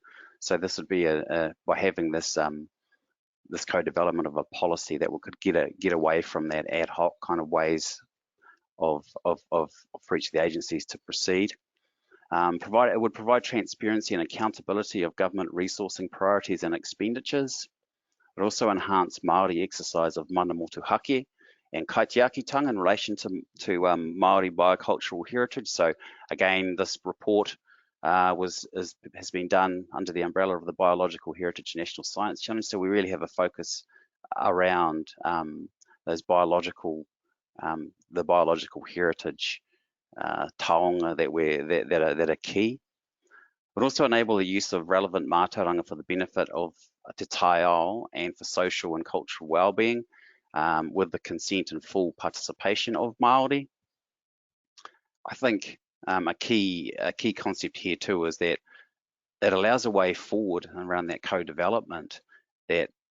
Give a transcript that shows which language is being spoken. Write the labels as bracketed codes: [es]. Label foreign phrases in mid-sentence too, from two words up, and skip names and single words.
[en] So this would be by having this this co-development of a policy that we could get away from that ad hoc kind of ways of for each of the agencies to proceed. It would provide transparency and accountability of government resourcing priorities and expenditures. It also enhance Māori exercise of [mi] mana motuhake [en] and kaitiakitanga in relation to Māori biocultural heritage. So again, this report has been done under the umbrella of the Biological Heritage National Science Challenge. So we really have a focus around those biological, the biological heritage taonga that are key. But also enable the use of relevant Mātauranga for the benefit of [mi] te tai ao [en] and for social and cultural well-being, with the consent and full participation of Māori. I think a key concept here too is that it allows a way forward around that co-development that